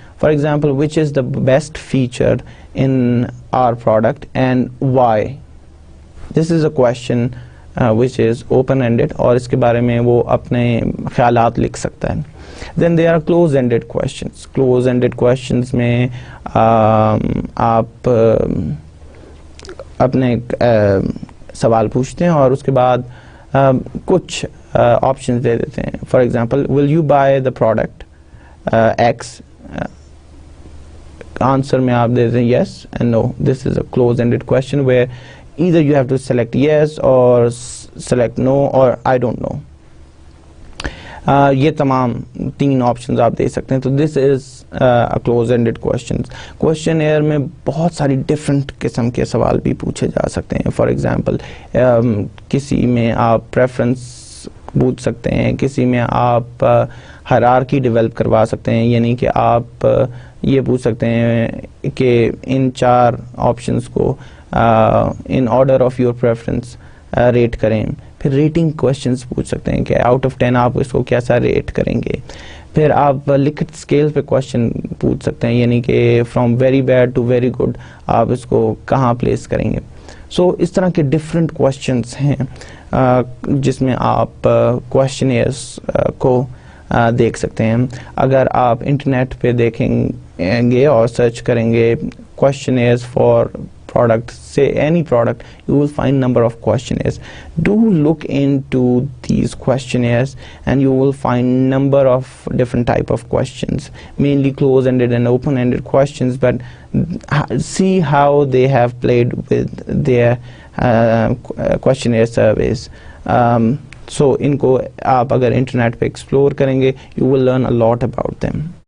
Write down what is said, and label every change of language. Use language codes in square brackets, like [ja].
[en] For example which is the best feature in our product and why. This is a question which is open-ended [ur] اور اس کے بارے میں وہ اپنے خیالات لکھ سکتا ہے. [en] Then there are close-ended questions. [ur] Close-ended questions میں آپ اپنے سوال پوچھتے ہیں اور اس کے بعد کچھ آپشنز دے دیتے ہیں. [en] For example, will you buy the product X? [ur] Answer میں آپ دے دیں [en] yes and no. This is a close-ended question where either you have to select yes or select no or I don't know. [ur] یہ تمام تین options آپ دے سکتے ہیں. تو [en] This is close ended questions. [ur] کویشچنیئر میں بہت ساری ڈفرینٹ قسم کے سوال بھی پوچھے جا سکتے ہیں. فار ایگزامپل کسی میں آپ پریفرنس پوچھ سکتے ہیں, کسی میں آپ ہائرارکی ڈیولپ کروا سکتے ہیں, یعنی کہ آپ یہ پوچھ سکتے ہیں کہ ان 4 آپشنز کو in order of your preference rate کریں. پھر ریٹنگ کویشچنز پوچھ سکتے ہیں کہ آؤٹ آف 10 آپ اس کو کیسا ریٹ کریں گے. پھر آپ لکھت اسکیل پہ کویشچن پوچھ سکتے ہیں, یعنی کہ [en] from very bad to very good [ur] آپ اس کو کہاں پلیس کریں گے. سو اس طرح کے ڈفرینٹ کویشچنز ہیں جس میں آپ کویشچنیئرز کو دیکھ سکتے ہیں. اگر آپ انٹرنیٹ پہ دیکھیں گے اور سرچ کریں گے [en] questionnaires for product, say any product, you will find number of questionnaires. Do look into these questionnaires and you will find number of different type of questions, mainly close-ended and open-ended questions, but see how they have played with their questionnaire surveys. [ur] So ان کو آپ اگر internet پہ explore کریں گے [en] you will learn a lot about them.